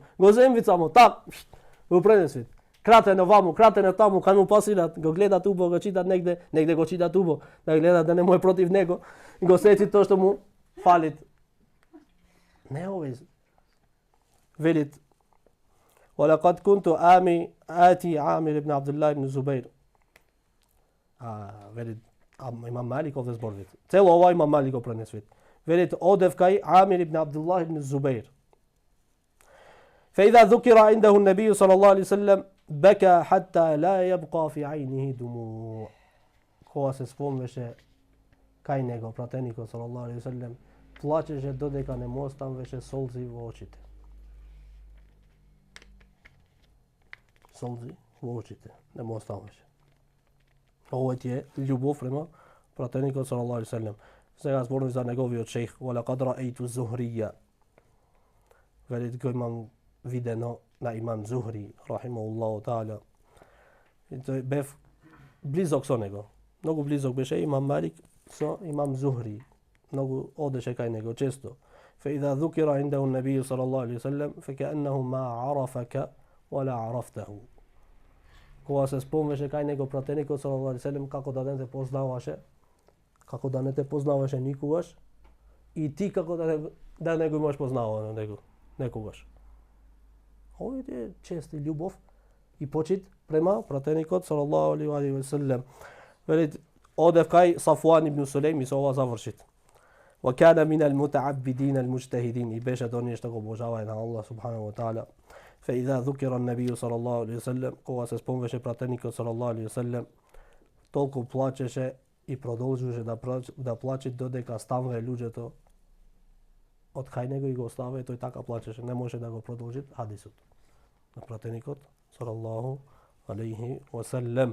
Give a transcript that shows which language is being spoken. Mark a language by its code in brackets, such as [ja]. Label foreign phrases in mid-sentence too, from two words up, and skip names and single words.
[mk] Го земви само, так, го пренесли. Кратено ваму, кратено таму, кај му пасират, го гледат убо, го читат негде го читат убо, да гледат да не му е против него, и го сети тоа што му фалит. Не овој. Велит, [ar] ولقد كنت آتي عامر بن عبد الله بن الزبير. [mk] Велит, имам Малик овде зборвит. Цело ова имам Малик го пренесвит. Велит, одев кај Амир ибн Абдуллах ибн Зубейр. [ar] فإذا ذكر عنده النبي صلى الله عليه وسلم بكى حتى لا يبقى في عينه دموع. [mk] Кога се спомнеше кај него пратеникот [ar] صلى الله عليه وسلم, [mk] плачеше додека не му остануваше солзи во очите. Солзи во очите, не му остануваше. Ова ти е љубов према пратеникот [ar] صلى الله عليه وسلم. [mk] Сега зборувам за неговиот шејх, [ar] ولقد رأيت الزهري. [mk] Велит го имам видено на имам Зухри, [ar] رحمه الله تعالى. [mk] И тој бев близок со него. Многу близок беше имам Малик со имам Зухри. Многу одеше кај него често. [ar] فإذا ذكر عنده النبي صلى الله عليه وسلم فكأنه ما عرفك ولا عرفته. [mk] Кога се спомнеше кај него пратеникот [ar] صلى الله عليه وسلم, [mk] како да не те познаваше, како да не те познаваше никогаш, и ти како да не го имаш познавано него некогаш. Ова е чест и љубов и почит према пратеникот [ar] صلى الله عليه وسلم. [mk] Велит, одев кај Сафуан ибн Сулейм и со ова завршит. [ar] وكان من المتعبدين المجتهدين. [mk] И беше од оние што го обожаваја на Аллах [ar] سبحانه وتعالى. فإذا ذكر النبي صلى الله عليه وسلم, [mk] кога се спомнеше пратеникот [ar] صلى الله عليه وسلم, [mk] толку плачеше и продолжуваше да плаче додека стануваа луѓето од кај него и го оставаа, тој така плачеше, не може да го продолжи хадисот на пратеникот [ar] صلى الله عليه وسلم.